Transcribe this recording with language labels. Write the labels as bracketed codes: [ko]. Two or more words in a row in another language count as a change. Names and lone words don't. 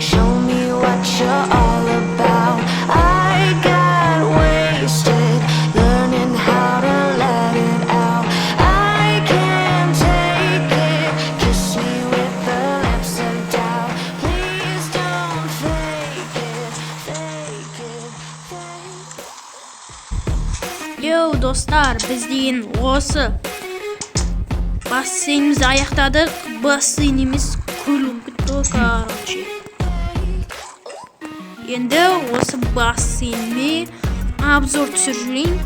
[en] Show me what you're all about. I got wasted learning how to let it out. I can't take it. Kiss me with the lips of doubt. Please don't fake it, fake it, fake it. [kk] Йоу достар, біз деген осы бассейнімізді аяқтадық. Бассейн емес, көл бітті, короче. Енді осы бассейнге обзор түсіріп жүрейін.